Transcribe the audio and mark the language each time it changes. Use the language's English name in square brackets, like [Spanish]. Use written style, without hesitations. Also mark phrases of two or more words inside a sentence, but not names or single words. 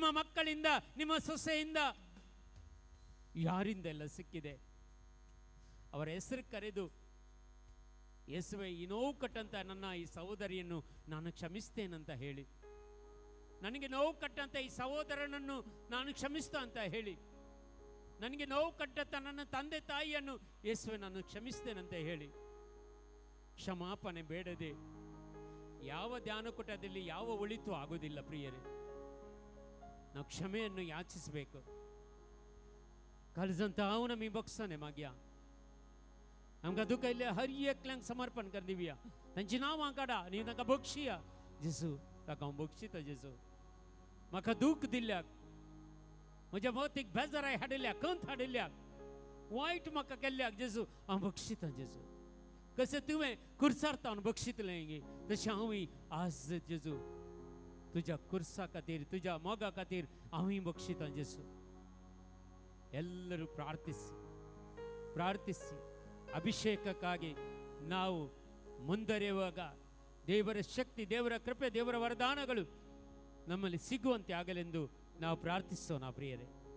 [Kannada] ಮಕ್ಕಳಿಂದ, ನಿಮ್ಮ ಸೊಸೆಯಿಂದ, ಯಾರಿಂದೆಲ್ಲ ಸಿಕ್ಕಿದೆ ಅವರ ಹೆಸರು ಕರೆದು, ಯೇಸುವೆ ಈ ನೋವು ಕಟ್ಟಂತ ನನ್ನ ಈ ಸಹೋದರಿಯನ್ನು ನಾನು ಕ್ಷಮಿಸ್ತೇನಂತ ಹೇಳಿ, ನನಗೆ ನೋವು ಕಟ್ಟಂತ ಈ ಸಹೋದರನನ್ನು ನಾನು ಕ್ಷಮಿಸ್ತಾ ಅಂತ ಹೇಳಿ, ನನಗೆ ನೋವು ಕಟ್ಟಂತ ನನ್ನ ತಂದೆ ತಾಯಿಯನ್ನು ಯೇಸುವೆ ನಾನು ಕ್ಷಮಿಸ್ತೇನಂತ ಹೇಳಿ, ಕ್ಷಮಾಪಣೆ ಬೇಡದೆ ಯಾವ ಧ್ಯಾನಕೂಟದಲ್ಲಿ ಯಾವ ಒಳಿತು ಆಗೋದಿಲ್ಲ ಪ್ರಿಯರೇ. ನಾವು ಕ್ಷಮೆಯನ್ನು ಯಾಚಿಸಬೇಕು. [Konkani] कल ಅವನ मी बक्षने माग्या आमकां दुःख आयिल्ल्या हर एकल्यांक समर्पण कर दिवया. तांची नांवां काडा आनी तांकां बक्षिया. जेजू ताका हांव बक्षिता. जेजू म्हाका दूख दिल्ल्याक, म्हज्या मतीक बेजाराय हाडिल्ल्याक, कंत हाडिल्ल्याक, वायट म्हाका केल्ल्याक जेजू हांव बक्षिता. जेजू कशें तुवें कुर्सार बक्षितलें तशें हांवूय आज जेजू तुज्या कुर्सा खातीर, तुज्या मोगा खातीर हांवूय बक्षिता. [Kannada] जेजू ಎಲ್ಲರೂ ಪ್ರಾರ್ಥಿಸಿ ಅಭಿಷೇಕಕ್ಕಾಗಿ ನಾವು ಮುಂದರಿಯುವಾಗ ದೇವರ ಶಕ್ತಿ, ದೇವರ ಕೃಪೆ, ದೇವರ ವರದಾನಗಳು ನಮ್ಮಲ್ಲಿ ಸಿಗುವಂತೆ ಆಗಲೆಂದು ನಾವು ಪ್ರಾರ್ಥಿಸೋಣ ಪ್ರಿಯರೇ.